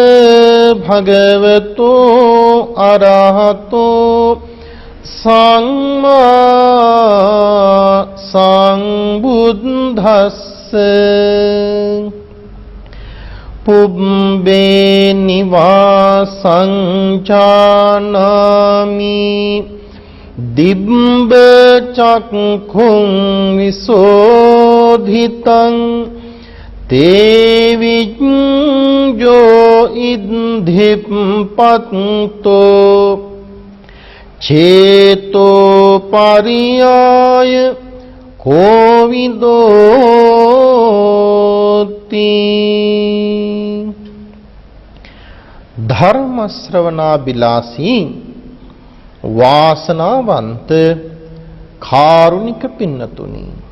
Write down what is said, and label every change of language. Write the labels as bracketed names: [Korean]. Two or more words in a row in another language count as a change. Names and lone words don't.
[Pali] භගවතෝ අරහතෝ සම්මා සම්බුද්දස්ස පුබ්බේ නිවාසං චානාමි දිබ්බ චක්ඛුං විසෝධිතං තේවිඤ්ඤෝ ඉද්ධිප්පත්තෝ චේතෝ පරියාය කෝවිදෝති [Sinhala] ධර්ම ශ්‍රවණාබිලාසී වාසනාවන්ත කාරුණික පින්නතුනි